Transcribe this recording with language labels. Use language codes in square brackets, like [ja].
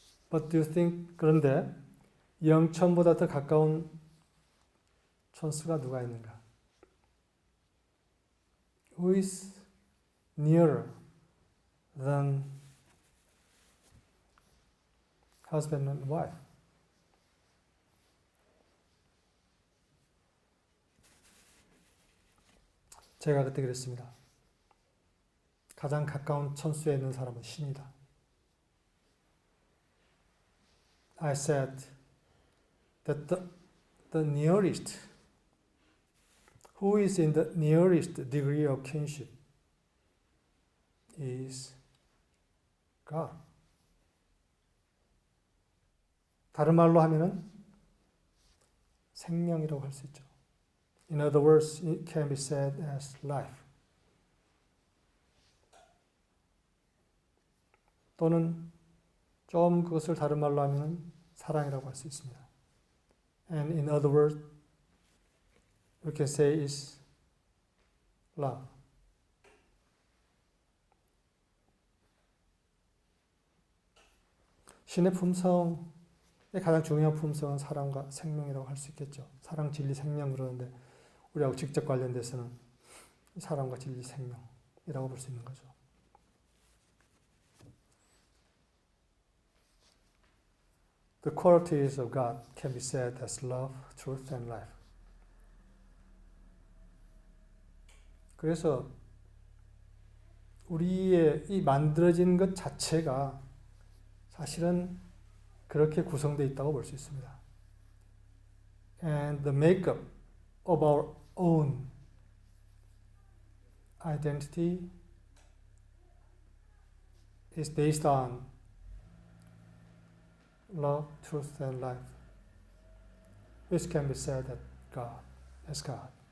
[ko] But do you think, 그런데 0천보다 더 가까운 촌수가 누가 있는가? [en] Who is nearer than husband and wife? [ko] 제가 그때 그랬습니다. 가장 가까운 천수에 있는 사람은 신이다. [en] I said that the nearest, who is in the nearest degree of kinship is God. [ko] 다른 말로 하면은 생명이라고 할 수 있죠. [en] In other words, it can be said as life. [ko] 또는 좀 그것을 다른 말로 하면 사랑이라고 할 수 있습니다. [en] And in other words, we can say is love. [ko] 신의 품성의 가장 중요한 품성은 사랑과 생명이라고 할 수 있겠죠. 사랑, 진리, 생명 그러는데 우리하고 직접 관련돼서는 사랑과 진리, 생명이라고 볼 수 있는 거죠. [en] The qualities of God can be said as love, truth, and life. [ko] 그래서 우리의 이 만들어진 것 자체가 사실은 그렇게 구성되어 있다고 볼 수 있습니다. [en] And the makeup of our own identity is based on love, truth, and life, which can be said that God is God.